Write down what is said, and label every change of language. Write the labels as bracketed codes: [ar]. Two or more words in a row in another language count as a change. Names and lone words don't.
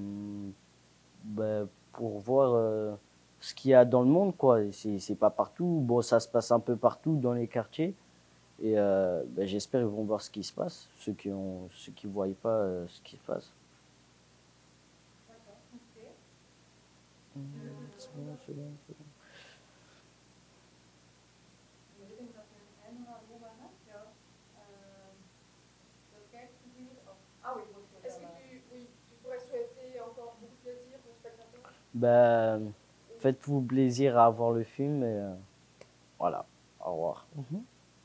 [fr] Ben, pour voir ce qu'il y a dans le monde, quoi. C'est pas partout. Bon, ça se passe un peu partout dans les quartiers. Et ben, j'espère qu'ils vont voir ce qui se passe, ceux qui voient pas ce qui se passe. D'accord, ok. C'est bon, c'est bon, c'est bon. [nl] Ik denk dat we een einde gaan hebben. Ja. Kijk, [fr] Ah oui, est-ce que tu pourrais souhaiter encore beaucoup de plaisir aux spectateurs? Ben, faites-vous plaisir à voir le film et voilà. Au revoir.